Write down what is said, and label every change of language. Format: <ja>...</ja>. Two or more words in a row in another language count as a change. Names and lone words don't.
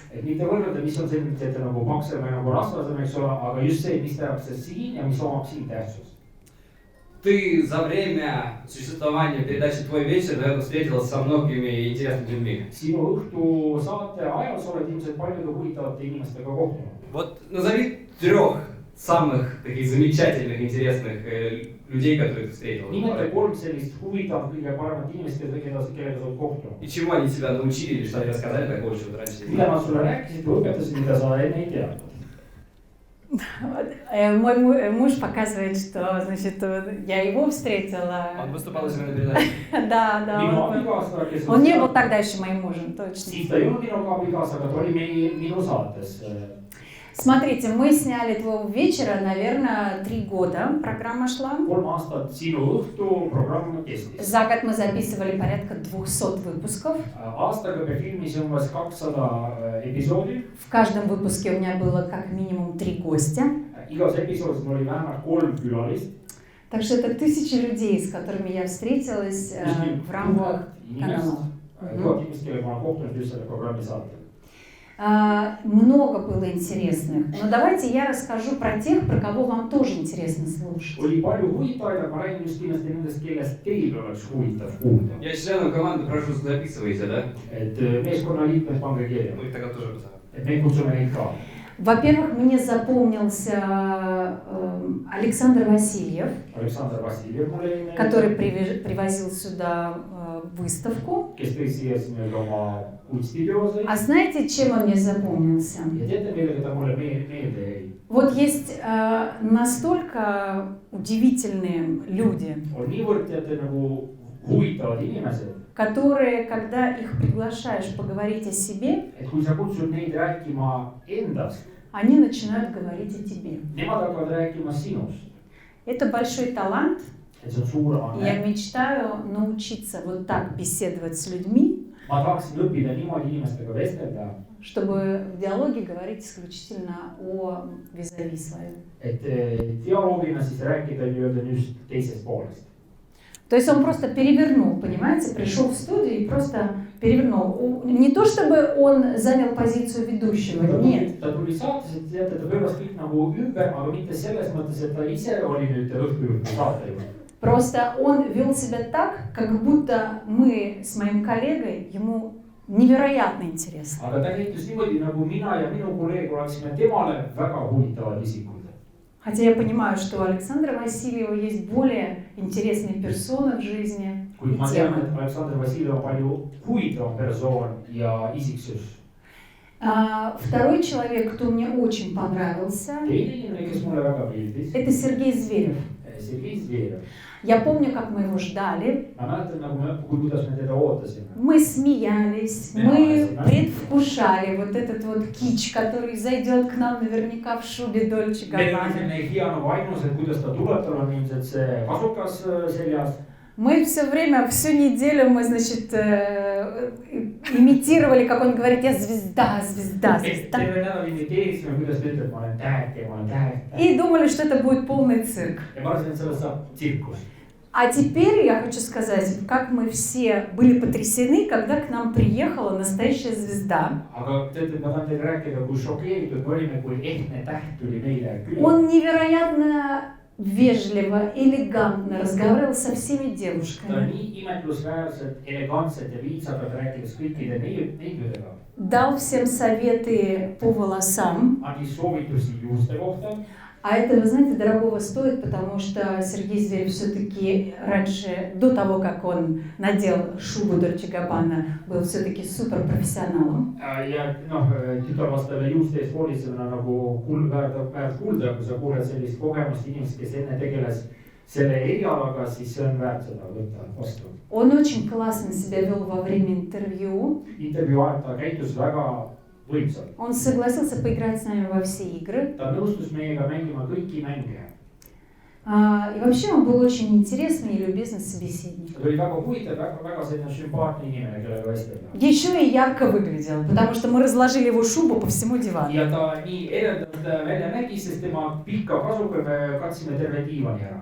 <et>Mitte võrrelda, mis on selline, et nagu maksame nagu rasvasem, eks ole, aga just see, mis tehakse siin ja mis omab siin tähtsust.</et> <ru>Ты за время существования передачи «Твой вечер», наверное, встретилась со многими интересными людьми.</ru> <et>Sinu õhtu saate ajal sa oled ilmselt paljude huvitavate inimestega kohtunud.</et> <ru>Вот назови 3 самых таких замечательных, интересных людей, которые ты встретил.</ru> <et>Nimeta 3 sellist huvitavat, kõige paremat inimest, kellega sa oled kohtunud.</et> <ru>И чему они тебя научили или что они рассказали такого, чего ты раньше не</ru> <et>Mida</et> <ru>знал?</ru> <et>nad sulle rääkisid või õpetasid, mida sa enne ei teadnud?</et> <ru>Мой муж показывает, что, значит, я его встретила. Он выступал у себя на передаче. Да. Он не был тогда еще моим мужем, точно.</ru> <et>Siis ta ei olnud minuga abikaasa, aga ta oli minu saates.</et> <ru>Смотрите, мы сняли «Твоего вечера», наверное, 3 года программа шла.</ru> <et>3 aastat sinu õhtu programm kestis.</et> <ru>За год мы записывали порядка 200 выпусков.</ru> <et>Aastaga me filmisime umbes 200 episoodi.</et> <ru>В каждом выпуске у меня было как минимум 3 гостя.</ru> <et>Igas episoodis mul oli vähemalt 3 külalist.</et> <ru>Так что это 1000 людей, с которыми я встретилась в рамках канала.</ru> <et>1000 inimest, kellega ma olen kohtunud just selle programmi saatel.</et> <ru>Много было интересных. Но давайте я расскажу про тех, про кого вам тоже интересно слушать.</ru> <et>Oli palju huvitavaid, aga ma räägin just kindlasti nendest, kellest teil oleks huvitav kuulda.</et> <ru>Я членов команды прошу, записывайте, да?</ru> <et>Et meeskonnaliikmed pange kirja.</et> <ru>Мы их тогда тоже посмотрим.</ru> <et>Et me kutsume neid ka.</et> <ru>Во-первых, мне запомнился Александр Васильев,</ru> <et>Aleksandr Vassiljev mulle jäi meelde.</et> <ru>который привозил сюда выставку.</ru> <et>Kes tõi siia nii-öelda oma kunstiteoseid.</et> <ru>А знаете, чем он мне запомнился?</ru> <et>Ja teate, millega ta mulle meelde jäi?</et> <ru>Вот есть настолько удивительные люди,</ru> <et>On niivõrd teate nagu huvitavad inimesed,</et> <ru>которые, когда их приглашаешь поговорить о себе,</ru> <et>et kui sa kutsud neid rääkima endast,</et> <ru>они начинают говорить о тебе.</ru> <et>nemad hakkavad rääkima sinust.</et> <ru>Это большой талант.</ru> <et>Et see on suur</et> <ru>Я</ru> <et>anne.</et> <ru>мечтаю научиться вот так беседовать с людьми,</ru> <et>ma tahaksin õppida niimoodi inimestega vestelda,</et> <ru>чтобы в диалоге говорить исключительно о визави своем.</ru> <et>et dialoogina siis rääkida nii-öelda just teisest poolest.</et> <ru>То есть он просто перевернул, понимаете, пришел в студию и просто перевернул. Не то чтобы он занял позицию ведущего, нет.</ru> <et>Ta tuli saatesse, teate, ta pööras kõik nagu ümber, aga mitte selles mõttes, et ta ise oli nüüd õhtujuht või saatejuht.</et> <ru>Просто он вел себя так, как будто мы с моим коллегой ему невероятно интересны.</ru> <et>Aga ta käitus niimoodi, nagu mina ja minu kolleeg oleksime temale väga huvitavad isikud.</et> <ru>Хотя я понимаю, что у Александра Васильева есть более интересные персоны в жизни</ru> <et>Kuid</et> <ru>и</ru> <et>ma tean,</et> <ru>темы.</ru> <et>et Aleksandr Vassiljev on palju huvitavam persoon ja isiksus.</et> <ru>Второй человек, кто мне очень понравился,</ru> <et>Teine inimene, kes mulle väga meeldis,</et> <ru>это Сергей Зверев.</ru> <et>Sergei Zverev.</et> <ru>Я помню, как мы его ждали.</ru> <et>Ma mäletan, nagu kuidas me teda ootasime.</et> <ru>Мы смеялись, мы предвкушали вот этот вот кич, который зайдет к нам наверняка в шубе Дольче</ru> <et>Meil on</et> <ru>Габбана.</ru> <et>selline hea nagu ainus, et kuidas ta tuleb, tal on ilmselt see kasukas seljas.</et> <ru>Мы все время, всю неделю мы, значит, имитировали, как он говорит, я звезда, звезда, звезда.</ru> <et>Terve nädal imiteerisime, kuidas ta ütleb, ma olen täht ja ma olen täht.</et> <ru>И думали, что это будет полный цирк.</ru> <et>Ja ma arvasin, et sellest saab tsirkus.</et> <ru>А теперь я хочу сказать, как мы все были потрясены, когда к нам приехала настоящая звезда.</ru> <et>Aga teate, ma tahan teile rääkida, kui šokeeritud me olime, kui ehtne täht tuli meile külla.</et> <ru>Он невероятно вежливо, элегантно разговаривал со всеми</ru> <et>Ta</et> <ru>девушками.</ru> <et>nii imetlusväärselt, elegantselt ja viisakalt rääkides kõikide neiudega.</et> <ru>Дал всем советы по волосам.</ru> <et>Andis soovitusi juuste kohta.</et> <ru>А это, вы знаете, дорогого стоит, потому что Сергей Зверев все-таки раньше, до того, как он надел шубу Дольче Габбана, был все-таки суперпрофессионалом.</ru> <et>Ja noh, tütarlastele juuste eest hoolitsemine on nagu väärt kuulda, kui sa kuuled sellist kogemust inimest, kes enne tegeles selle erialaga, siis see on väärt seda võtta vastu.</et> <ru>Он очень классно себя вел во время интервью.</ru> <et>Intervjuu ajal ta käitus väga võimsalt.</et> <ru>Он согласился поиграть с нами во все игры.</ru> <et>Ta nõustus meiega mängima kõiki mänge.</et> <ru>И вообще он был очень интересный и любезный собеседник.</ru> <et>Ta oli väga huvitav, väga selline sümpaatne inimene, kellega vestelda.</et> <ru>Еще и ярко выглядел, потому что мы разложили его шубу по всему дивану.</ru> <et>Ja ta nii eredalt välja nägi, sest tema pika kasuga me katsime terve diivani ära.</et>